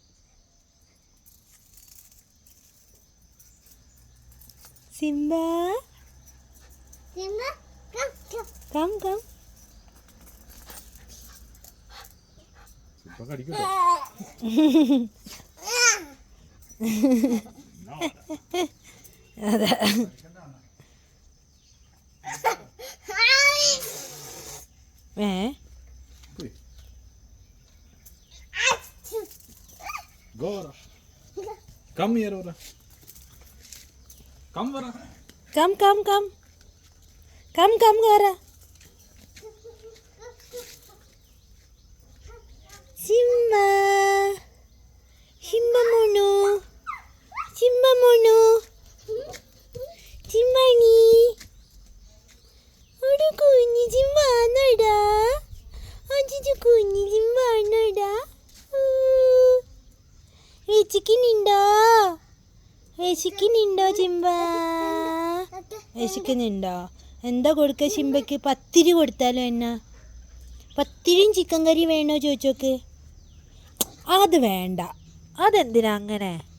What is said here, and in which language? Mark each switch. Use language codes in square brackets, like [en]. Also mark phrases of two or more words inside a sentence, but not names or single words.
[ml] സിംബ [en] come come. [ml] സിംബ കടിക്കട്ടോ. അതെ. [en] Come here, Ora. Come, Ora. Come, come, come. Come, come, Ora. Simba. [ml] സിംബ മോനോ. സിംബ മോനോ. സിംബാനി. ഒരു കുഞ്ഞി സിംബ ആണെടാ. ആജി കുഞ്ഞി സിംബ ആണെടാ. വിശക്കുന്നുണ്ടോ ചിമ്പ? വിശക്കുന്നുണ്ടോ? എന്താ കൊടുക്ക ചിമ്പയ്ക്ക്? പത്തിരി കൊടുത്താലോ? എന്നാ പത്തിരിയും [en] chicken curry [ml] വേണോ ചോദിച്ചോക്ക്. അത് വേണ്ട. അതെന്തിനാ അങ്ങനെ?